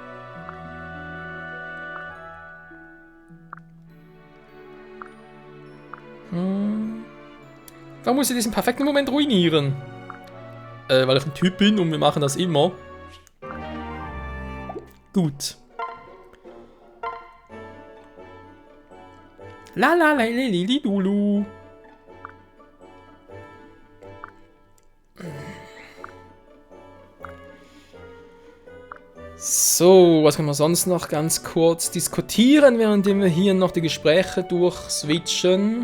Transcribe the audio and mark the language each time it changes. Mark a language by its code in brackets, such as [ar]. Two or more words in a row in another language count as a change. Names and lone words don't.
[de] Warum muss ich diesen perfekten Moment ruinieren? Weil ich ein Typ bin und wir machen das immer. Gut. La la la li li li lulu. So, was können wir sonst noch ganz kurz diskutieren, während wir hier noch die Gespräche durchswitchen?